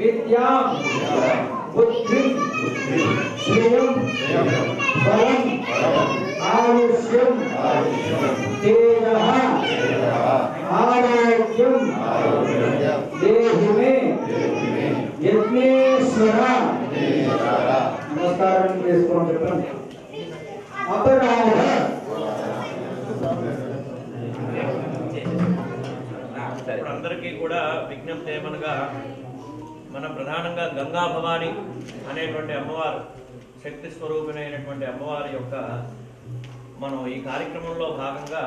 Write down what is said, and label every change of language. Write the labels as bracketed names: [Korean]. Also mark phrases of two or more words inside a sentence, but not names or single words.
[Sanskrit] याम बुद्धि श्रियम बलम आयुष्यम तेजः आरोग्यम देहि मे यज्ञेश्वर नमस्कार अपराध [Telugu] అందరికీ కూడా విజ్ఞప్తి ఏమనగా మన ప్రధానంగా గంగా భవాని అనేటువంటి అమ్మవారు శక్తి స్వరూపిణైనటువంటి అమ్మవారి యొక్క మనం ఈ కార్యక్రమంలో భాగంగా